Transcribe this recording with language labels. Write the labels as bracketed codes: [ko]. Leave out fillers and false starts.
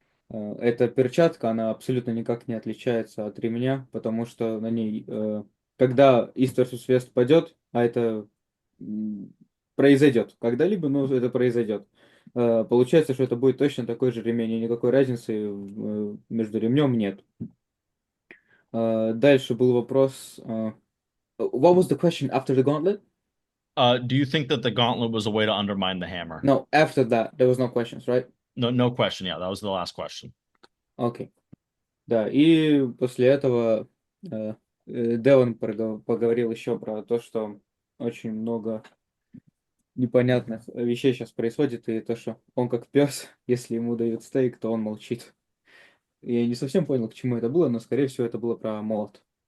[ru] Эта перчатка, она абсолютно никак не отличается от ремня, потому что на ней, когда East versus West падет, а это произойдет когда-либо, но это произойдет, получается, что это будет точно такой же ремень, и никакой разницы между ремнем нет. Дальше был вопрос. [en] What was the question after the gauntlet? Do you think that the gauntlet was a way to undermine the hammer? No, after that, there was no questions, right? No, no question. Yeah, that was the last question. [ru] Окей. Да, и после этого Девон поговорил еще про то, что очень много непонятных вещей сейчас происходит, и то, что он как пес, если ему дают стейк, то он молчит. Я не совсем понял, к чему это было, но, скорее всего, это было про молот.